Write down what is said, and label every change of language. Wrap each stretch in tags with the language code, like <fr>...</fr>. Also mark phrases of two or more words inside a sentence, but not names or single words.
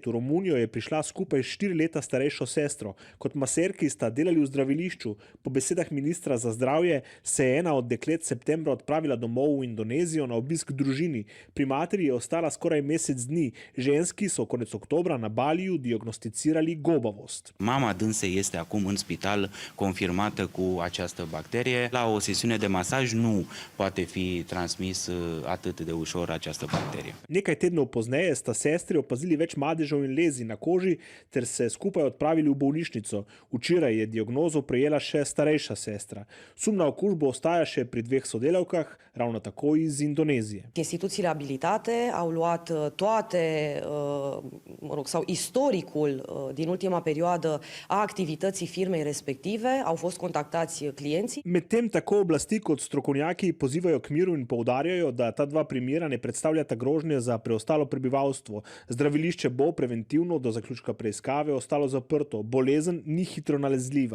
<sl>V Romunijo je prišla skupaj s 4 leta starejšo sestro. Kot maserki sta delali v zdravilišču. Po besedah ministra za zdravje se je ena od deklet septembra odpravila domov v Indonezijo na obisk družini. Pri materi je ostala skoraj mesec dni. Ženski so konec oktobra na Baliju diagnosticirali gobavost.</sl> <ro>Mama dânsei este acum în spital confirmată cu această bacterie. La o sesiune de masaj nu poate fi transmis atât de ușor această bacterie.</ro> <sl>Nekaj tednov pozneje sta sestri opazili več madežev in lezi na koži ter se skupaj odpravili v bolnišnico. Včeraj je diagnozo prejela še starejša sestra. Sum na okužbo ostaja še pri 2 sodelavkah, ravno tako iz Indonezije.</sl> <ro>Instituțiile abilitate au luat toate, sau istoricul din ultima perioadă a activității firmei respective, au fost contactați clienții.</ro> <sl>Medtem tako oblasti kot strokovnjaki pozivajo k miru in poudarjajo, da ta dva primera ne predstavljata grožnje za preostalo prebivalstvo. Zdravilišče bo preventivno do zaključka preiskave ostalo zaprto. Bolezen ni hitro nalezljiva.</sl>